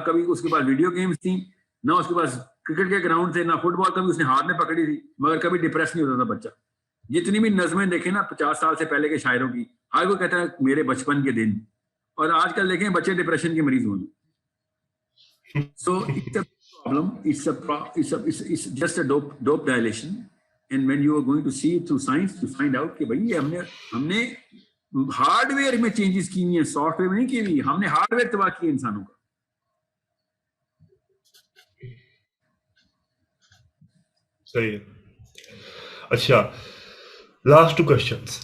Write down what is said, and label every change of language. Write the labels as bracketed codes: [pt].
[ur] کبھی اس کے پاس video games تھیں, نہ اس کے پاس کرکٹ کے گراؤنڈ تھے, نہ فٹ بال کبھی اس نے ہاتھ میں پکڑی تھی, مگر کبھی ڈپریس نہیں ہوتا تھا بچہ. جتنی بھی نظمیں دیکھیں نا 50 سال سے پہلے کے شاعروں کی, ہر کوئی کہتا ہے میرے بچپن کے دن, اور آج کل دیکھیں بچے ڈپریشن کے مریض ہوئے. [en] So it's a problem. It's just a dope dilation. And when you are going to see it through science, to find out [ur] کہ بھائی ہم نے ہارڈ ویئر میں چینجز کی ہیں, سافٹ ویئر میں نہیں کی ہوئی. ہم نے ہارڈ ویئر تباہ کیا انسانوں کا. صحیح ہے. اچھا, لاسٹ 2 کوشچنس.